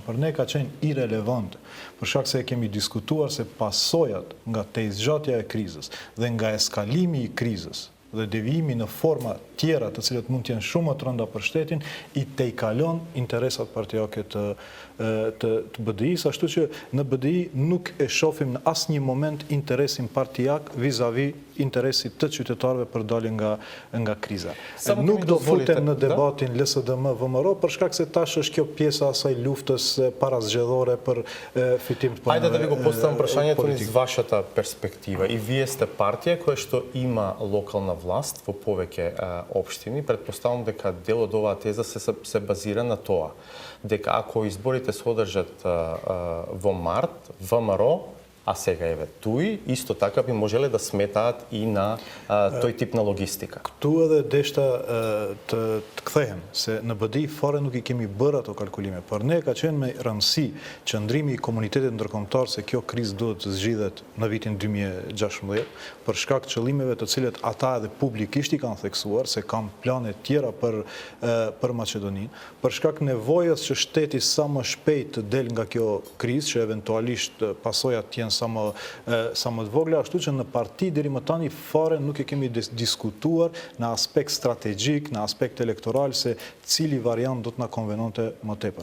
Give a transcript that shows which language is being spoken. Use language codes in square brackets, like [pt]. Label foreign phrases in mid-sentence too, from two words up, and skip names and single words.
[sq] Për ne ka qenë irelevant, për shkak se e kemi diskutuar se pasojat nga tezgjatja e krizës dhe nga eskalimi i krizës dhe devijimi në forma tjera të cilat mund të jenë shumë të rënda për shtetin, i tejkalon interesat partijake të BDI-s, ashtu që në BDI nuk e shohim në asnjë moment interesin partijak vis-a-vis interesit të qytetarëve për dalje nga kriza. Nuk do futem në debatin LSDM-VMRO për shkak se tash është kjo pjesa asaj luftës parazgjedhore për fitim të [mk] Ajde да ви го поставам прашањето низ вашата перспектива. И вие сте партија која што има локална власт во повеќе општини. Предпоставам дека дел од оваа теза се базира на тоа дека ако изборите се одржат во март, ВМРО, А сега еве туи исто така би можеле да сметаат и на тој тип на логистика. [sq] Këtu edhe deshta të kthehem se në BDI fare nuk I kemi bërë ato kalkulime, por ne ka qenë me rëndësi qëndrimi I komunitetit ndërkombëtar se kjo krizë duhet të zgjidhet në vitin 2016 për shkak të qëllimeve të cilet ata edhe publikisht I kanë theksuar se kanë plane tjera për Maqedoninë, për shkak nevojës që shteti sa më shpejt të del nga kjo krizë, që eventualisht pasojat të jenë sa më të vogla, ashtu që në parti deri më tani fare nuk e kemi diskutuar në aspekt strategjik, në aspekt elektoral se cili variant do të na konvenonte më tepër.